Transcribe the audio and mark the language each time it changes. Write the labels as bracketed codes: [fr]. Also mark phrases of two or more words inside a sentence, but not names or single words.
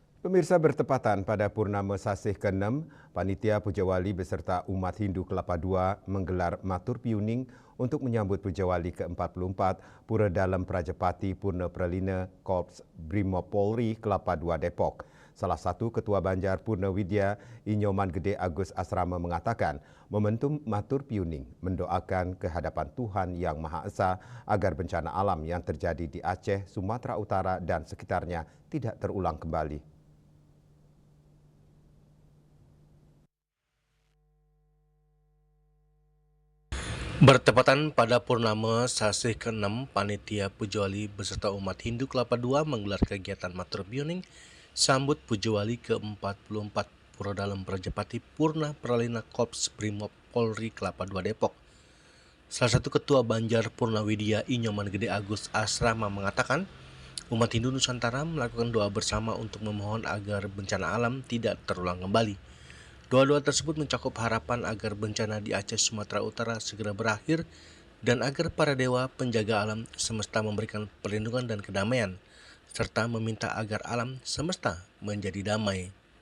[id] Pemirsa, bertepatan pada Purnama Sasih ke-6, Panitia Pujawali beserta umat Hindu Kelapa II menggelar Matur Piuning untuk menyambut Pujawali ke-44 Pura Dalem Prajapati Purna Pralina Korps Brimob Polri Kelapa II Depok. Salah satu Ketua Banjar Purna Widya, Inyoman Gede Agus Asrama mengatakan, momentum Matur Piuning mendoakan kehadapan Tuhan Yang Maha Esa agar bencana alam yang terjadi di Aceh, Sumatera Utara dan sekitarnya tidak terulang kembali. Bertepatan pada Purnama Sasih ke-6, Panitia Pujawali beserta umat Hindu Kelapa II menggelar kegiatan Matur Piuning sambut Pujawali ke-44 Pura Dalem Prajapati Purna Pralina Korps Brimob Polri Kelapa II Depok. Salah satu Ketua Banjar Purna Widya, Inyoman Gede Agus Asrama mengatakan, umat Hindu Nusantara melakukan doa bersama untuk memohon agar bencana alam tidak terulang kembali. Doa-doa tersebut mencakup harapan agar bencana di Aceh, Sumatera Utara segera berakhir dan agar para dewa penjaga alam semesta memberikan perlindungan dan kedamaian, serta meminta agar alam semesta menjadi damai.